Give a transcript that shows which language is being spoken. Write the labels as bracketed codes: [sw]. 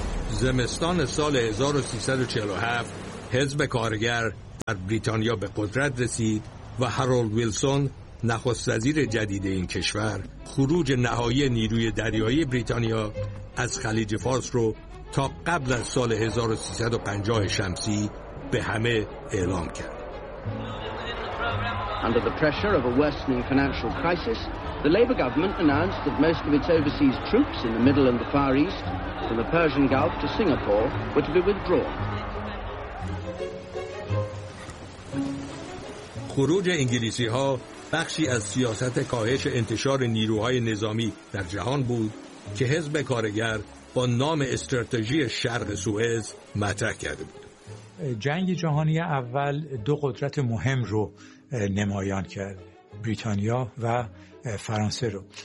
[fa] زمستان سال 1347، حزب کارگر در بریتانیا به قدرت رسید و هارولد ویلسون، نخست وزیر جدید این کشور، خروج نهایی نیروی دریایی بریتانیا از خلیج فارس رو تا قبل از سال 1350 شمسی به همه اعلام کرد. [en] Under the pressure of a worsening financial crisis, the Labour government announced that most of its overseas troops in the middle and the far east, from the Persian Gulf to Singapore, were to be withdrawn. [fa] خروج انگلیسی‌ها بخشی از سیاست کاهش انتشار نیروهای نظامی در جهان بود که حزب کارگر با نام استراتژی شرق سوئز مطرح کرده بود. جنگ جهانی اول دو قدرت مهم رو نمایان کرد، بریتانیا و فرانسه رو.